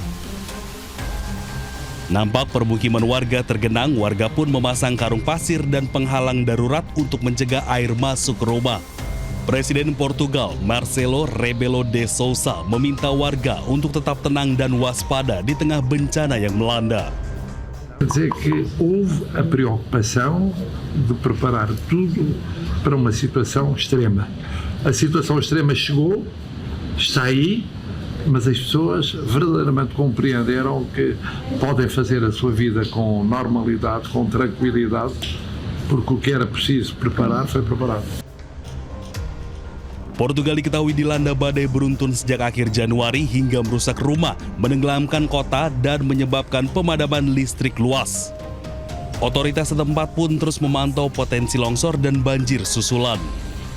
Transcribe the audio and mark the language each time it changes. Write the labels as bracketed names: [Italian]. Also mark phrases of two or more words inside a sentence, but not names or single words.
[Indonesian] Nampak permukiman warga tergenang, warga pun memasang karung pasir dan penghalang darurat untuk mencegah air masuk ke rumah. Presiden Portugal, Marcelo Rebelo de Sousa, meminta warga untuk tetap tenang dan waspada di tengah bencana yang melanda. [Portuguese] Quer dizer que houve a preocupação de preparar tudo para uma situação extrema. A situação extrema chegou, está aí, mas as pessoas verdadeiramente compreenderam que podem fazer a sua vida com normalidade, com tranquilidade, porque o que era preciso preparar foi preparado. [Indonesian] Portugal diketahui dilanda badai beruntun sejak akhir Januari hingga merusak rumah, menenggelamkan kota, dan menyebabkan pemadaman listrik luas. Otoritas setempat pun terus memantau potensi longsor dan banjir susulan.